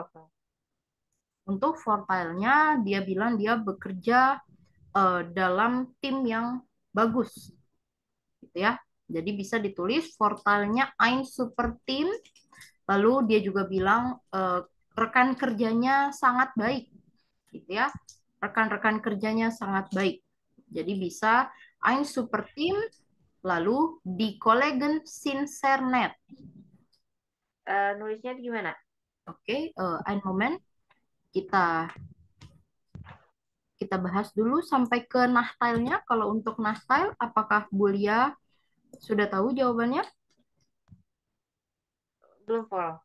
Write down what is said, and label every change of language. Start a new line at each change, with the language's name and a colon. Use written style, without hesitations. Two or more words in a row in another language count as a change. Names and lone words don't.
Indonesian: untuk fortilnya dia bilang dia bekerja dalam tim yang bagus. Gitu ya. Jadi bisa ditulis Vorteilnya
German: ein super Team.
Indonesian: Lalu dia juga bilang rekan kerjanya sangat baik, gitu ya. Rekan-rekan kerjanya sangat baik. Jadi bisa
German: ein super Team,
Indonesian: lalu
German: die Kollegen sind sehr nett.
Indonesian: Nulisnya gimana? Oke,
German: ein Moment.
Indonesian: Kita kita bahas dulu sampai ke Nachteilnya. Kalau untuk Nachteil, apakah Bulia sudah tahu jawabannya? Belum follow.